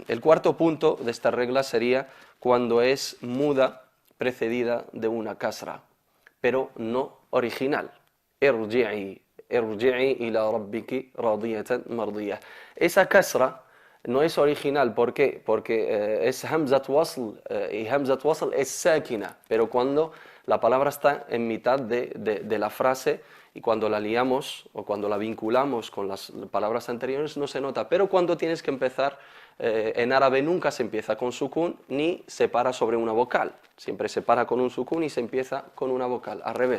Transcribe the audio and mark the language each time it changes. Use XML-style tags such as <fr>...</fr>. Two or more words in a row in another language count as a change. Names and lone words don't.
<es>El cuarto punto de esta regla sería cuando es muda precedida de una kasra, pero no original.</es> <ar>ارجعي إلى ربك راضية مرضية.</ar> <es>Esa kasra no es original, ¿por qué? Porque es</es> <ar>همزة وصل</ar> <es>y</es> <ar>همزة وصل</ar> <es>es sákina, pero cuando la palabra está en mitad de la frase y cuando la liamos o cuando la vinculamos con las palabras anteriores no se nota, pero cuando tienes que empezar, en árabe nunca se empieza con sukun ni se para sobre una vocal, siempre se para con un sukun y se empieza con una vocal, al revés.</es>